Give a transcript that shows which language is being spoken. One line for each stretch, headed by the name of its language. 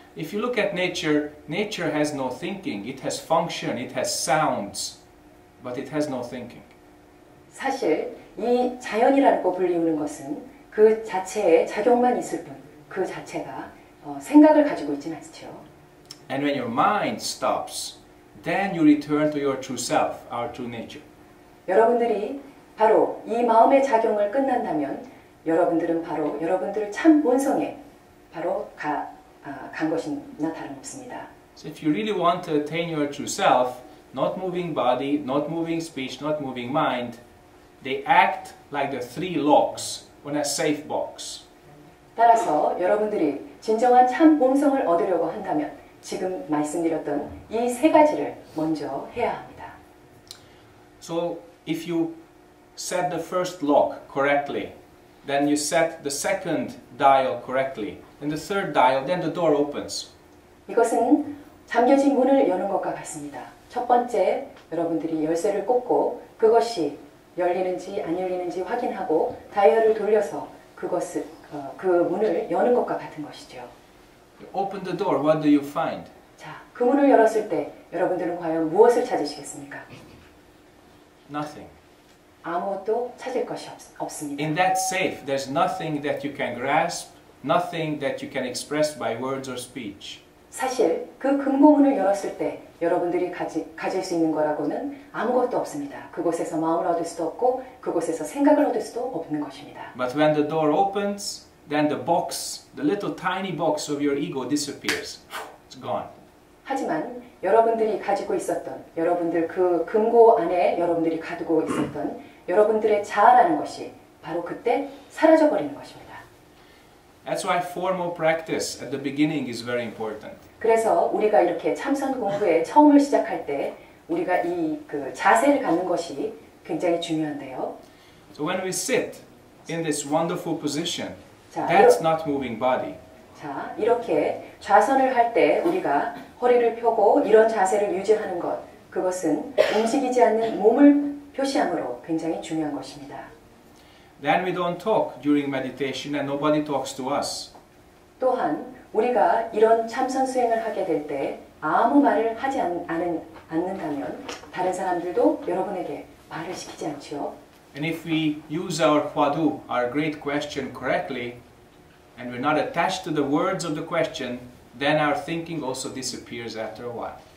English: If you look at nature, nature has no thinking. It has function, it has sounds, but it has no thinking.
Korean: 사실 이 자연이라고 불리우는 것은 그 자체의 작용만 있을 뿐, 그 자체가 생각을 가지고 있지는 않죠.
English: And when your mind stops, then you return to your true self, our true nature.
Korean: 여러분들이 바로 이 마음의 작용을 끝난다면 여러분들은 바로 여러분들의 참 본성에 바로 간 것이나 다름없습니다.
English: So if you really want to attain your true self, not moving body, not moving speech, not moving mind, they act like the three locks on a safe box.
Korean: 따라서 여러분들이 진정한 참 본성을 얻으려고 한다면 지금 말씀드렸던 이 세 가지를 먼저 해야 합니다.
English: So if you set the first lock correctly, then you set the second dial correctly, and the third dial, then the door opens.
Korean: 이것은 잠겨진 문을 여는 것과 같습니다. 첫 번째 여러분들이 열쇠를 꽂고 그것이 열리는지 안 열리는지 확인하고 다이얼을 돌려서 그 문을 여는 것과 같은 것이죠.
English: You open the door, what do you find?
Korean: 자, 그 문을 열었을 때 여러분들은 과연 무엇을 찾으시겠습니까?
English: Nothing.
Korean: 아무것도 찾을 것이 없습니다.
English: In that safe, there's nothing that you can grasp, nothing that you can express by words or speech.
Korean: 사실 그 금고문을 열었을 때 여러분들이 가질 수 있는 거라고는 아무것도 없습니다. 그곳에서 마음을 얻을 수도 없고 그곳에서 생각을 얻을 수도 없는 것입니다.
English: But when the door opens, then the box, the little tiny box of your ego disappears. It's gone.
Korean: 하지만 여러분들이 가지고 있었던, 여러분들 그 금고 안에 여러분들이 가지고 있었던 여러분들의 자아라는 것이 바로 그때 사라져 버리는 것입니다.
English: That's why formal practice at the beginning is very important.
Korean: 그래서 우리가 이렇게 참선 공부에 처음을 시작할 때 우리가 이 그 자세를 갖는 것이 굉장히 중요한데요.
English: So when we sit in this wonderful position,
Korean: 자,
English: that's not moving body.
Korean: 자, 이렇게 좌선을 할 때 우리가 허리를 펴고 이런 자세를 유지하는 것, 그것은 움직이지 않는 몸을 표시함으로 굉장히 중요한 것입니다.
English: Then we don't talk during meditation and nobody talks to us.
Korean: 또한 우리가 이런 참선 수행을 하게 될 때 아무 말을 하지 않는다면 다른 사람들도 여러분에게 말을 시키지 않지요.
English: And if we use our hwadu, our great question, correctly, and we're not attached to the words of the question, then our thinking also disappears after a while.